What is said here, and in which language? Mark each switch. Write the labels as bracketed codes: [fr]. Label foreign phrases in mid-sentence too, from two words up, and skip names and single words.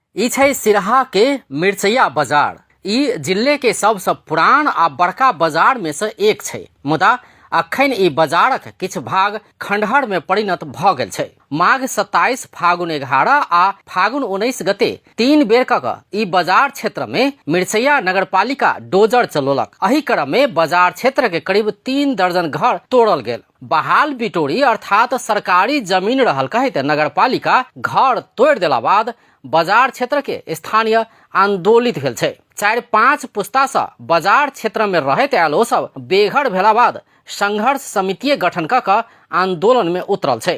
[mai] ई छै सिरहा के मिर्चैया बाजार। ई जिले के सबसे पुरान आ बड़का बाजार में से एक छै, मुदा अखन ई बाजारक किछु भाग खंडहर में परिणत भ गेल छै। माघ 27, फागुन 11 आ फागुन 19 गते 3 बेर क ई बाजार क्षेत्र में मिर्चैया नगरपालिका डोजर चलौलक। एही क्रम में बाजार क्षेत्र के करीब 3 दर्जन घर तोड़ल गेल। बहाल बिटोरी अर्थात सरकारी जमीन रहल कहैत नगरपालिका घर तोड़ देला बाद बाजार क्षेत्र के स्थानीय आंदोलित भेल छै। 4-5 पुस्ता से बाजार क्षेत्र में रहैत आयल ओ सब बेघर भेला बाद संघर्ष समिति गठन क आंदोलन में उतरल छै।